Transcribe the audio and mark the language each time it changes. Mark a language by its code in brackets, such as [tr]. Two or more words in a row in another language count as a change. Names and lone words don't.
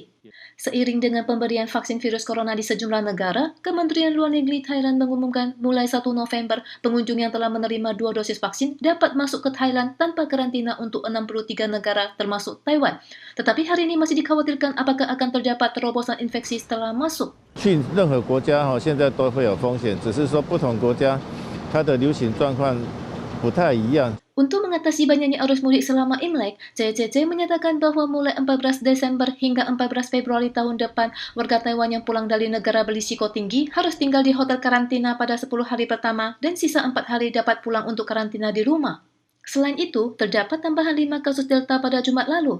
[id] Seiring dengan pemberian vaksin virus corona di sejumlah negara, Kementerian Luar Negeri Thailand mengumumkan mulai 1 November, pengunjung yang telah menerima 2 dosis vaksin dapat masuk ke Thailand tanpa karantina untuk 63 negara termasuk Taiwan. Tetapi hari ini masih dikhawatirkan apakah akan terdapat terobosan infeksi setelah masuk. [zh] 去任何国家现在都会有风险，只是说不同国家它的流行状况不太一样。 [id] Untuk mengatasi banyaknya arus mudik selama Imlek, CCC menyatakan bahwa mulai 14 Desember hingga 14 Februari tahun depan, warga Taiwan yang pulang dari negara berisiko tinggi harus tinggal di hotel karantina pada 10 hari pertama dan sisa 4 hari dapat pulang untuk karantina di rumah. Selain itu, terdapat tambahan 5 kasus Delta pada Jumat lalu.